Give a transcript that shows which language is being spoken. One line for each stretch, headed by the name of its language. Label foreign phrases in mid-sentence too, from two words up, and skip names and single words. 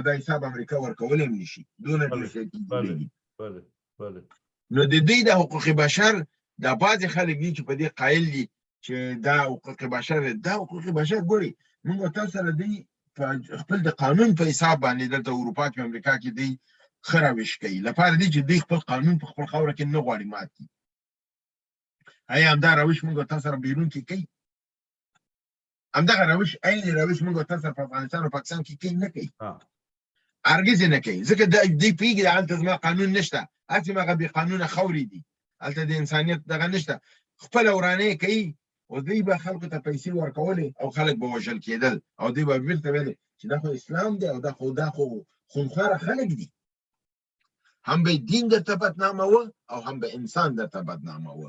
Pashto: دا حساب امریکا ورکولی هم نشي دونه ډېر شی ته جوړېږي نو د دوی د حقوق بشر دا بعضې خلک دي چې په دې قایل دي چې دا حقوق بشر دا حقوق بشر ګورئ موږ تاسو سره دوی خپل د قانون په حساب باندې دلته اروپا کې امریکا کې دوی ښه روش کوي لپاره دي چې دوی خپل قانون په خپل خاوره کې نه غواړي مات کړي آیا همدا روش موږ تاسو سره بیرون کې کوي همدغه روش عین روش موږ تاسو سره په افغانستان او پاکستان کې کوي نه کوي هرګز نه کوي ځکه دوی پوهېږي هلته زما قانون نشته هسې هغه بې قانونه خاورې دي هلته د انسانیت دغه نشته خپله ورانۍ کوي او دوی به خلکو ته پیسې ورکولې او خلک به وژل کېدل او دوی به بېرته ویلې چې دا خو اسلام دی او دا خو خونخواره خلک دي هم به دین درته بدناموه او هم به انسان درته بدناموه